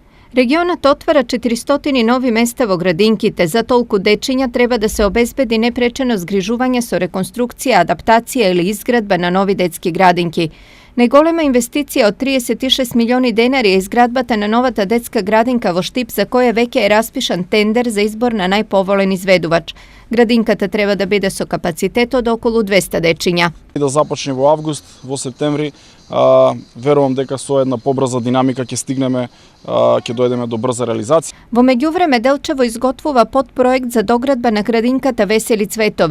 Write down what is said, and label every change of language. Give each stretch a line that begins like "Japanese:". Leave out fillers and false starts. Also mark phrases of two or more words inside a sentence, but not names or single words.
Macedonian: Регионат отвара 400 нови места во Градинки, те за толку дечиња треба да се обезбеди непречено згрижување со реконструкција, адаптација или изградба на нови детски градинки. Најголема инвестиција од 36 милиони денари е изградбата на новата детска градинка во Штип, за која веќе е распишан тендер за избор на најповолен изведувач. Gradинката треба да биде со капацитет од околу 200 дечиња. Да започне во август, во септември, верувам дека со една побрза динамика ќе стигнеме, ќе дојдеме до брза реализација. Во меѓувреме Делчево изготвува подпроект за доградба на градинката Весели цветови.